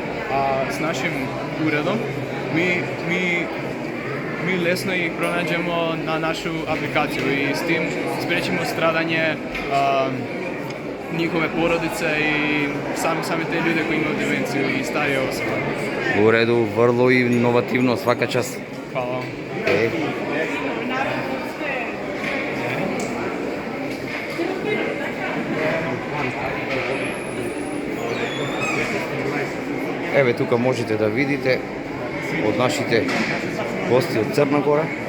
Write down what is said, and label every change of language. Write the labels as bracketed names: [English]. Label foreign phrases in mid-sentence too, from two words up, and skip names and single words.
[Bosnian] A s našim uredom mi lesno ih pronađemo na našu aplikaciju i s tim spriječimo stradanje njihove porodice i same te ljude koji imaju demenciju i starije osobe. U redu, vrlo inovativno, svaka čast. Hvala vam. Okay. [Macedonian] Еве тука можете да видите од нашите гости од Црна Гора.